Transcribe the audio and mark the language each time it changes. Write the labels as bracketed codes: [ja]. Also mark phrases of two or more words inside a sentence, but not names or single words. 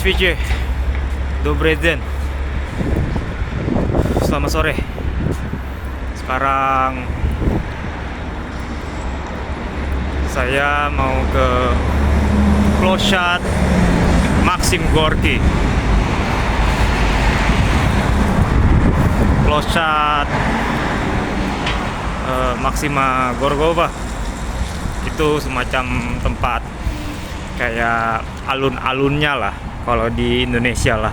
[ru] Здравствуйте, добрый день. [id] Selamat sore. Sekarang saya mau ke Plощадь Максим Горький. Plощадь Maksima Gorkova itu semacam tempat kayak alun-alunnya lah kalau di Indonesia lah.